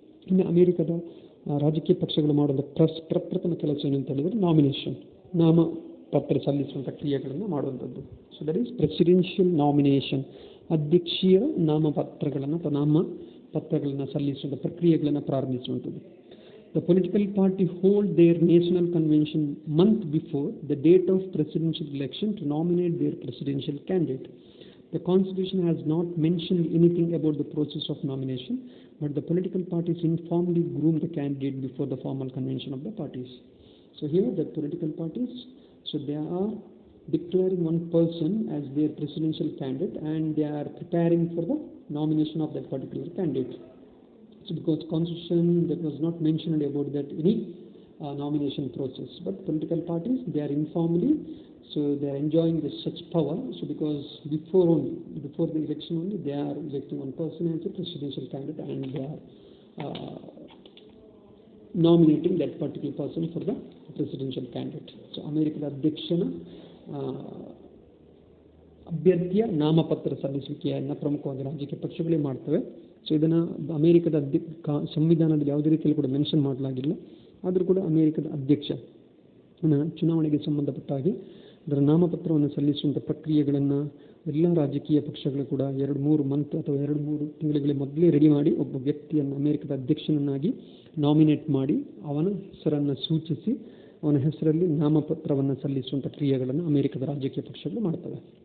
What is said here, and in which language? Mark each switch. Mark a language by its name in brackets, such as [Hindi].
[Kannada] ಇನ್ನು ಅಮೇರಿಕದ ರಾಜಕೀಯ ಪಕ್ಷಗಳು ಮಾಡುವಂಥ ಪ್ರಪ್ರಥಮ ಕೆಲಸ ಏನಂತ ಹೇಳಿದರೆ ನಾಮಿನೇಷನ್, ನಾಮಪತ್ರ ಸಲ್ಲಿಸುವಂಥ ಕ್ರಿಯೆಗಳನ್ನು ಮಾಡುವಂಥದ್ದು. So [English] that is presidential nomination, [Kannada] ಅಧ್ಯಕ್ಷೀಯ ನಾಮಪತ್ರಗಳನ್ನು ಅಥವಾ ನಾಮಪತ್ರಗಳನ್ನು ಸಲ್ಲಿಸುವಂಥ ಪ್ರಕ್ರಿಯೆಗಳನ್ನು ಪ್ರಾರಂಭಿಸುವಂಥದ್ದು. [English] The political party hold their national convention month before the date of presidential election to nominate their presidential candidate. The Constitution has not mentioned anything about the process of nomination, but the political parties informally groom the candidate before the formal convention of the parties. So here the political parties, so they are declaring one person as their presidential candidate and they are preparing for the nomination of that particular candidate. So because Constitution that was not mentioned about that any nomination process, but political parties, they are informally, so they are enjoying this such power. So because before the election only, they are electing one person as a presidential candidate and they are nominating that particular person for the presidential candidate. [Kannada] So American ಅಧ್ಯಕ್ಷನ ಅಭ್ಯರ್ಥಿಯ ನಾಮಪತ್ರ ಸಲ್ಲಿಸುವಿಕೆಯನ್ನು ಪ್ರಮುಖವಾಗಿ ರಾಜಕೀಯ ಪಕ್ಷಗಳೇ ಮಾಡ್ತವೆ. So ಇದನ್ನು ಅಮೇರಿಕದ ಸಂವಿಧಾನದಲ್ಲಿ ಯಾವುದೇ ರೀತಿಯಲ್ಲಿ ಕೂಡ ಮೆನ್ಷನ್ ಮಾಡಲಾಗಿಲ್ಲ. ಆದರೂ ಕೂಡ ಅಮೇರಿಕದ ಅಧ್ಯಕ್ಷ ಚುನಾವಣೆಗೆ ಸಂಬಂಧಪಟ್ಟ ಹಾಗೆ ಅದರ ನಾಮಪತ್ರವನ್ನು ಸಲ್ಲಿಸುವಂಥ ಪ್ರಕ್ರಿಯೆಗಳನ್ನು ಎಲ್ಲ ರಾಜಕೀಯ ಪಕ್ಷಗಳು ಕೂಡ 2-3 ಮಂತ್ ಅಥವಾ 2-3 ತಿಂಗಳ ಮೊದಲೇ ರೆಡಿ ಮಾಡಿ ಒಬ್ಬ ವ್ಯಕ್ತಿಯನ್ನು ಅಮೇರಿಕದ ಅಧ್ಯಕ್ಷನನ್ನಾಗಿ ನಾಮಿನೇಟ್ ಮಾಡಿ ಅವನ ಹೆಸರನ್ನು ಸೂಚಿಸಿ ಅವನ ಹೆಸರಲ್ಲಿ ನಾಮಪತ್ರವನ್ನು ಸಲ್ಲಿಸುವಂಥ ಕ್ರಿಯೆಗಳನ್ನು ಅಮೇರಿಕದ ರಾಜಕೀಯ ಪಕ್ಷಗಳು ಮಾಡ್ತವೆ.